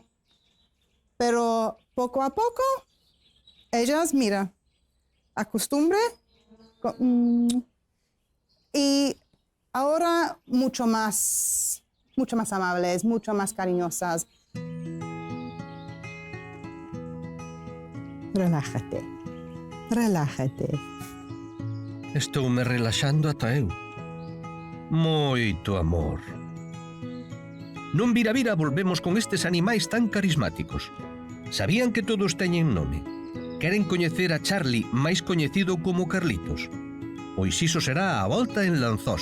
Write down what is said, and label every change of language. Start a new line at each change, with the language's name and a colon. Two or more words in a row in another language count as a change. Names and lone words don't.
Spanish: Pero poco a poco, ellas, mira, acostumbre y ahora mucho más amables, mucho más cariñosas. Relájate, relájate.
Galician: Estoume relaxando ata eu. Moito amor. Non vira volvemos con estes animais tan carismáticos. Sabían que todos teñen nome? Queren coñecer a Charlie, máis coñecido como Carlitos? Pois iso será a volta en Lanzós.